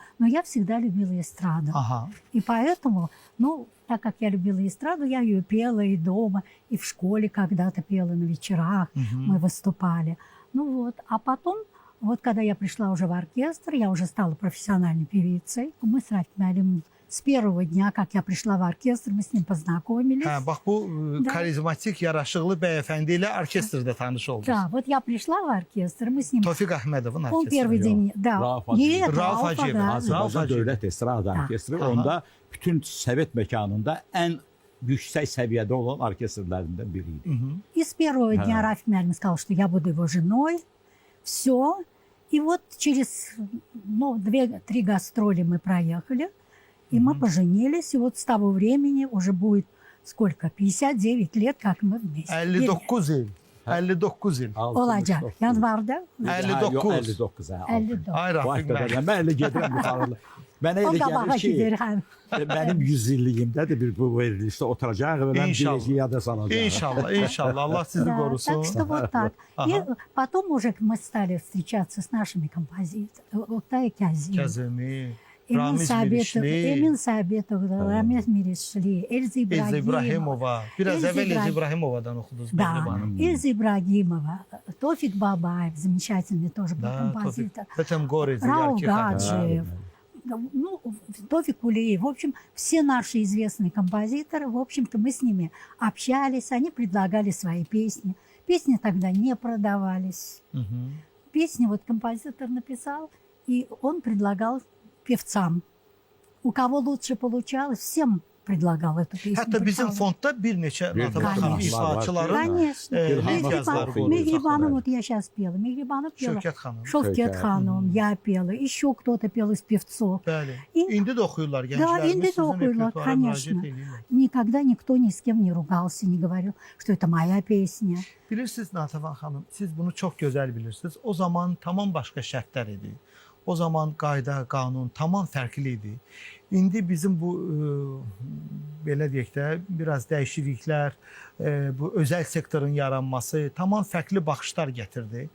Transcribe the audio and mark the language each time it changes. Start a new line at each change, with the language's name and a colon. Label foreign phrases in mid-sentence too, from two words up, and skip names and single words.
Russian: Но я всегда любила эстраду. И поэтому, ну, так как я любила эстраду, я ее пела и дома, и в школе когда-то пела на вечерах, мы выступали. Ну вот, а потом, вот когда я пришла уже в оркестр, я уже стала профессиональной певицей. Мы с Рафиком Алимовым с первого дня, как я пришла в оркестр, мы с ним познакомились.
Azerbaijani: Bax bu karizmatik, yaraşıqlı bəyəfəndi ilə orkestrdə tanış oldunuz.
Russian: Да, вот я пришла в оркестр, мы с ним...
Azerbaijani: Tofiq Əhmədovun
Russian: Он первый
Azerbaijani: orkestri.
Russian: день... Да,
Azerbaijani: Rauf
Russian: нет,
Azerbaijani: Rauf Rauf Hacıyev. Hacıyev. Azərbaycan Dövlət Estrada Orkestri onda bütün Sovet məkanında ən yüksək səviyyədə olan orkestrlərindən biri idi.
Russian: И с первого дня Рафик Алимов сказал, что я буду его женой. Все. И вот через 2-3 гастроли мы проехали, и мы поженились. И вот с того времени уже будет сколько? 59 lет, как мы вместе.
Azerbaijani: 59 il. 59 il. Olacak. Yanvarda. 59. 59. 54. Ay Rafiq Mən müəllim. elə gedirəm yuxarıda. Mənə O elə qabağa gəlir ki, gider hem. mənim 100 illiyimdə də bir bu verilişdə oturacaq və mən İnşallah. biləcəyi yada salacaq. İnşallah, inşallah. Allah sizi
Russian: Да,
Azerbaijani: qorusun.
Russian: так что вот так. И потом уже мы стали встречаться с нашими композиторами.
Azerbaijani: Oktay Kazim, Kazimi, Emin Ramiz Sabitov, Mirişli, Emin Sabitov, Ramiz Mirişli, Elza Elza İbrahimova. İbrahimova. Biraz Elza evvel Elza İbrahim- İbrahimovadan oxudunuz
Russian: Да,
Azerbaijani: Mehriban Hanım.
Russian: Эльза Ибрагимова, Тофик Бабаев, замечательный тоже был Да, композитор. Tofiq Горец, Рауф яркий характер. Гаджиев, ну, Тофик Кулиев. В общем, все наши известные композиторы, в общем-то, мы с ними общались, они предлагали свои песни. Песни тогда не продавались. Песни вот композитор написал, и он предлагал певцам. У кого лучше получалось, всем предлагал эту песню.
Azerbaijani: Hətta bizim
Russian: Предлагал.
Azerbaijani: fondda bir neçə Bir Natabxan neçə ifaçıların
Russian: Конечно.
Azerbaijani: lent yazıları qoyulur.
Russian: Мегрибанов, вот я сейчас пела. Мегрибанов пела.
Azerbaijani: Şövkət xanım.
Russian: Шовкет Ханом, я пела. Еще кто-то пел из певцов.
Azerbaijani: Bəli.
Russian: И
Azerbaijani: İndi də oxuyurlar indi gənclərimiz də sizin oxuyurlar, repertuara
Russian: конечно.
Azerbaijani: müraciət edirlər.
Russian: никогда никто ни с кем не ругался, не говорил, что это моя песня.
Azerbaijani: Bilirsiniz Natavan xanım, siz bunu çox gözəl bilirsiniz. O zaman tamam başqa şərtlər idi. O zaman qayda, qanun tamam fərqli idi. İndi bizim bu belə deyək də biraz dəyişikliklər, bu özəl sektorun yaranması tamam fərqli baxışlar gətirdi.